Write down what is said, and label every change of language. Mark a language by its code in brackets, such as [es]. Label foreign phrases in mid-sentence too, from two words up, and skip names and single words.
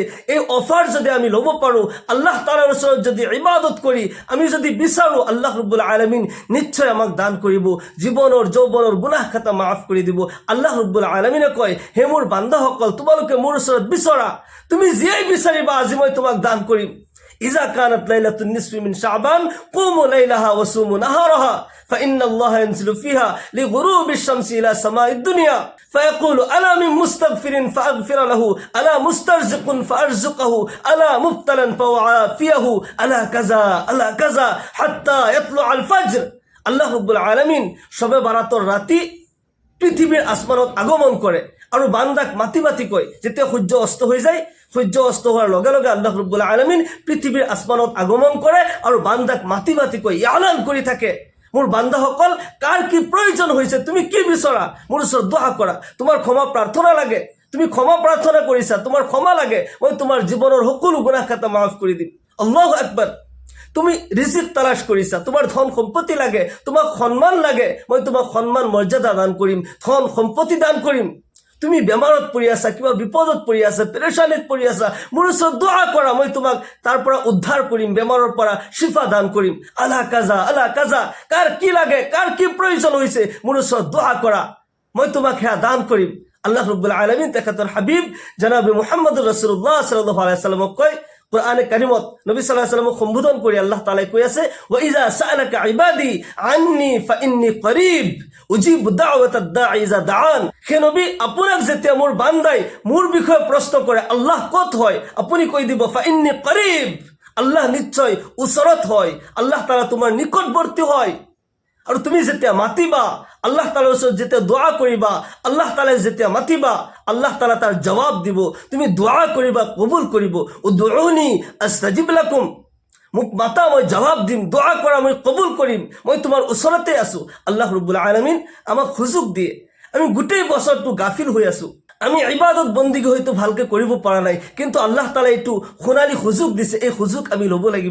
[as] এই অফাৰ যদি আমি ল'ব পাৰোঁ, আল্লাহ তাআলাৰ ওচৰত যদি ইবাদত কৰি আমি যদি বিচাৰোঁ, আল্লাহ ৰব্বুল আলামিন নিশ্চয় আমাক দান কৰিব, জীৱনৰ যৌৱনৰ গুনাহ খাতা মাফ কৰি দিব। আল্লাহ ৰব্বুল আলামিনে কয়, হে মোৰ বান্দাসকল, তোমালোকে মোৰ ওচৰত বিচৰা, তুমি যিয়েই বিচাৰিবা আজি মই তোমাক দান কৰিম। [ar] إذا كانت ليلة النصف من شعبان قوموا ليلها وصوموا نهارها فإن الله ينزل فيها لغروب الشمس إلى سماء الدنيا فيقول ألا من مستغفر فأغفر له ألا مسترزق فأرزقه ألا مبتلا فأعافيه ألا كذا حتى يطلع الفجر। [as] আল্লাহ রাব্বুল আলামিন শবে বারাতৰ ৰাতি পৃথিৱীৰ আসমানত আগমন কৰে আৰু বান্দাক মাতি মাতি কয়, যেতিয়া সূৰ্য অস্ত হৈ যায়, সূৰ্য অস্ত হোৱাৰ লগে লগে আল্লাহ ৰাব্বুল আলামিন পৃথিৱীৰ আসমানত আগমন কৰে আৰু বান্দাক মাতি মাতি কয়, ইলান কৰি থাকে, মোৰ বান্দাসকল কাৰ কি প্ৰয়োজন হৈছে, তুমি কি বিচৰা, মোৰ ওচৰত দোয়া কৰা, তোমাৰ ক্ষমা প্ৰাৰ্থনা লাগে, তুমি ক্ষমা প্ৰাৰ্থনা কৰিছা, তোমাৰ ক্ষমা লাগে, মই তোমাৰ জীৱনৰ সকলো গুনাহ খাতা মাফ কৰি দিম। [ar] الله أكبر. [as] তুমি রিজিক তালাশ কৰিছা, তোমাৰ ধন সম্পত্তি লাগে, তোমাক সন্মান লাগে, মই তোমাক সন্মান মৰ্যাদা দান কৰিম, ধন সম্পত্তি দান কৰিম। তুমি বেমাৰত পৰি আছা, কিবা বিপদত পৰি আছা, পেৰেশানিত পৰি আছা, মোৰ ওচৰত দোয়া কৰা, মই তোমাক তাৰ পৰা উদ্ধাৰ কৰিম, বেমাৰৰ পৰা শিফা দান কৰিম। [ar] ألا كذا, [as] কাৰ কি লাগে, কাৰ কি প্ৰয়োজন হৈছে, মোৰ ওচৰত দোয়া কৰা, মই তোমাক সেয়া দান কৰিম। আল্লাহ ৰাব্বুল আলামিন তেখেতৰ হাবিব জনাবে [ar] محمد رسول الله صلى الله عليه وسلم [as] কয়, কোরআনে কারিমত নবী [ar] صلى الله عليه وسلم [as] সম্বোধন কৰি আল্লাহ তাআলাই কৈ আছে, [ar] وإذا سألك عبادي عني فإني قريب أجيب دعوة الداع إذا دعان. [as] হে নবী, আপোনাক যেতিয়া মোৰ বান্দাই মোৰ বিষয়ে প্ৰশ্ন কৰে, আল্লাহ ক'ত হয়, আপুনি কৈ দিব [ar] فإني قريب, [as] আল্লাহ নিশ্চয় ওচৰত হয়, আল্লাহ তাআলা তোমাৰ নিকটৱৰ্তী হয়। আৰু তুমি যেতিয়া মাতিবা, আল্লাহ তাআলাৰ ওচৰত যেতিয়া দোয়া কৰিবা, আল্লাহ তাআলাই যেতিয়া মাতিবা, আল্লাহ তাআলা তাৰ জবাব দিব, তুমি দোয়া কৰিবা, কবুল কৰিব। [ar] ادعوني أستجب لكم, [as] মোক মাতা মই জবাব দিম, দোয়া কৰা মই কবুল কৰিম, মই তোমাৰ ওচৰতে আছো। আল্লাহ ৰাব্বুল আলামিন আমাক সুযোগ দিয়ে। আমি গোটেই বছৰটো গাফিল হৈ আছো, আমি ইবাদত বন্দিগি হয়তো ভালকে কৰিব পৰা নাই, কিন্তু আল্লাহ তাআলাই এইটো সোণালী সুযোগ দিছে, এই সুযোগ আমি ল'ব লাগিব।